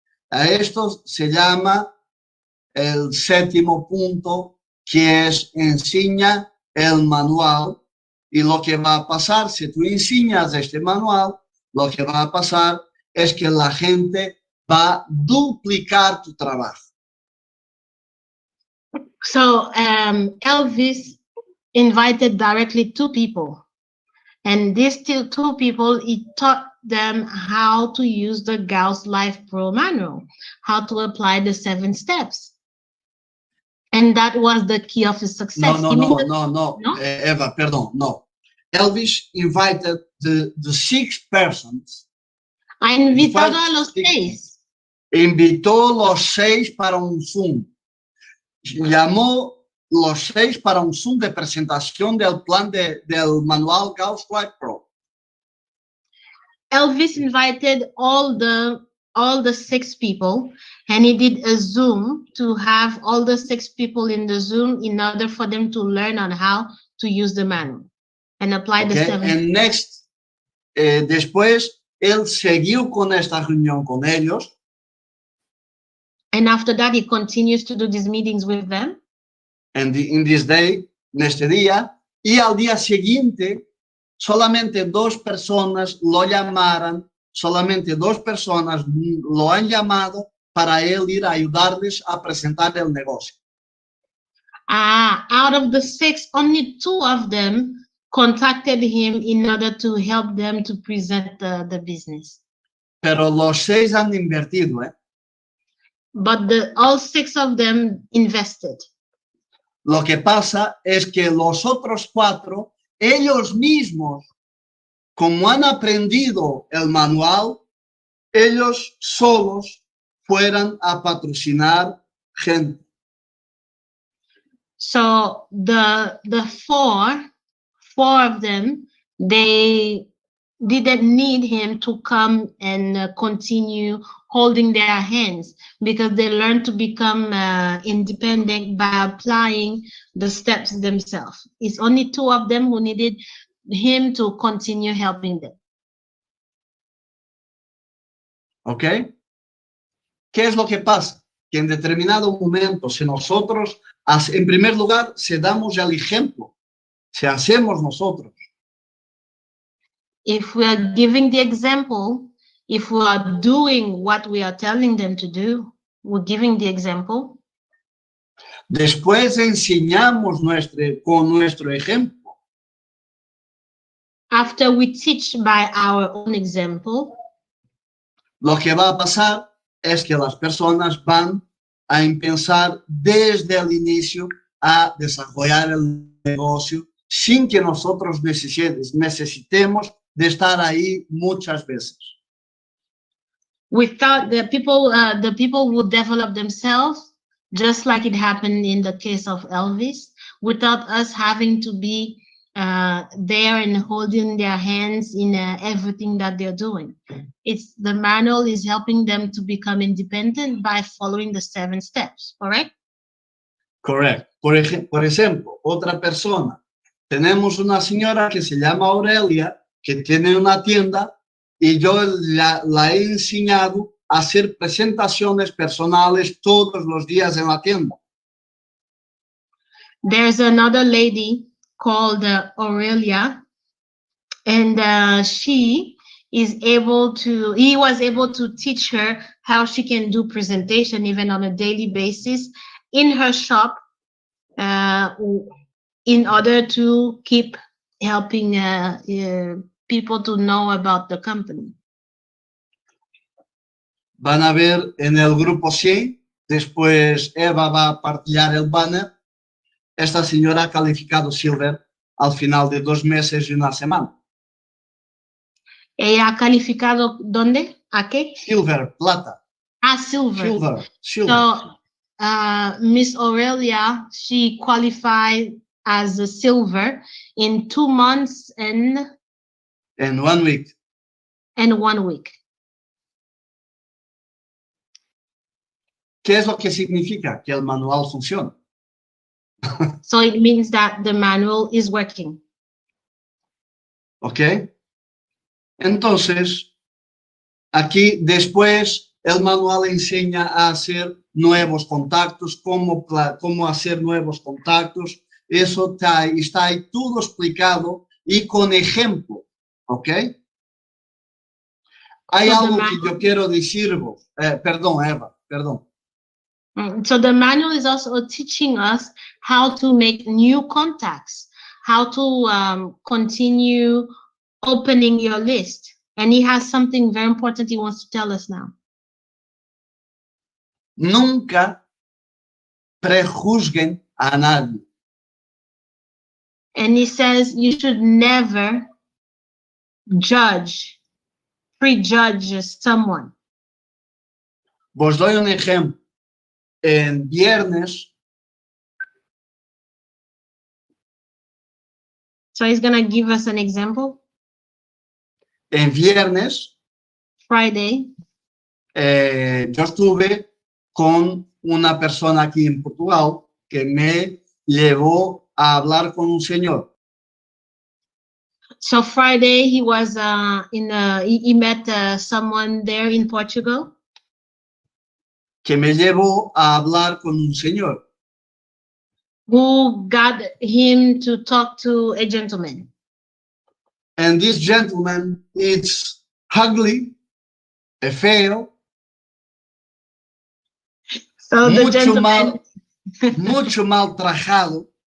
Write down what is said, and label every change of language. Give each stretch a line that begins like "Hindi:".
Spanish: A esto se llama el 7º punto, que es enseña el manual. Y lo que va a pasar, si tú enseñas este manual, lo que va a pasar es que la gente va a duplicar tu trabajo.
English: So Elvis invited directly 2 people. And these 2 people, he taught them how to use the Gausslifepro manual, how to apply the 7 steps. And that was the key of his success. No, Eva,
Spanish: perdón,
English: no. Elvis invited the 6 persons.
Spanish: Ha invitado a los 6. Invitó los 6 para un Zoom. Llamó los 6 para un Zoom de presentación del plan del manual Gausslifepro.
English: Elvis invited all the 6 people, and he did a Zoom to have all the 6 people in the Zoom in order for them to learn on how to use the manual and apply the 7. And next,
Spanish: después, él siguió con esta reunión con ellos.
English: And after that, he continues to do these meetings with them. And in this day,
Spanish: en este día, y al día siguiente, solamente 2 personas lo llamaron, solamente 2 personas lo han llamado para él ir a ayudarles a presentar el negocio.
English: Out of the 6, only 2 of them contacted him in order to help them to present the business.
Spanish: Pero los 6 han invertido, ¿eh?
English: But all 6 of them invested.
Spanish: Lo que pasa es que los otros 4, ellos mismos, como han aprendido el manual, ellos solos fueran a patrocinar gente.
English: So the 4 of them, they didn't need him to come and continue holding their hands, because they learned to become independent by applying the steps themselves. It's only two of them who needed him to continue helping them.
Spanish: ¿Ok? ¿Qué es lo que pasa? Que en determinado momento, si nosotros, en primer lugar, si damos el ejemplo, si hacemos nosotros,
English: if we are giving the example, if we are doing what we are telling them to do, we're giving the example.
Spanish: después enseñamos con nuestro ejemplo,
English: After we teach by our own example,
Spanish: lo que va a pasar es que las personas van a empezar desde el inicio a desarrollar el negocio sin que nosotros necesitemos de estar ahí muchas veces.
English: without the people will develop themselves, just like it happened in the case of Elvis, without us having to be there and holding their hands in everything that they're doing. It's the manual is helping them to become independent by following the 7 steps, correct?
Spanish: Correcto. Por ejemplo, otra persona. Tenemos una señora que se llama Aurelia, que tiene una tienda, y yo la he enseñado a hacer presentaciones personales todos los días en la tienda.
English: There's another lady called Aurelia, and he was able to teach her how she can do presentation even on a daily basis in her shop, in order to keep helping people to know about the company.
Spanish: Van a ver en el grupo 100, después Eva va a partillar el banner. Esta señora ha calificado Silver al final de 2 meses y 1 semana. ¿Ella ha calificado dónde? ¿A qué? Silver, plata. Ah, silver. Silver.
English: So Miss Aurelia, she qualified as a silver in 2 months and 1 week. And 1 week.
Spanish: ¿Qué es lo que significa? Que el manual funciona.
English: So it means that the manual is working.
Spanish: ¿Ok? Entonces, aquí después el manual enseña a hacer nuevos contactos, cómo hacer nuevos contactos. Eso está ahí todo explicado y con ejemplo. ¿Ok? Hay algo que yo quiero decir. Perdón, Eva, perdón.
English: So the manual is also teaching us how to make new contacts, how to continue opening your list. And he has something very important he wants to tell us now.
Spanish: Nunca prejuzguen a nadie.
English: And he says you should never prejudge someone.
Spanish: Vos doy un ejemplo. En viernes.
English: So he's going to give us an example.
Spanish: En viernes.
English: Friday.
Spanish: Yo estuve con una persona aquí en Portugal que me llevó a hablar con un señor.
English: So Friday he was he met someone there in Portugal.
Spanish: Que me llevó a hablar con un señor.
English: Who got him to talk to a gentleman. And this gentleman is ugly,
Spanish: feo.
English: So the gentleman,
Spanish: mucho mal trajado.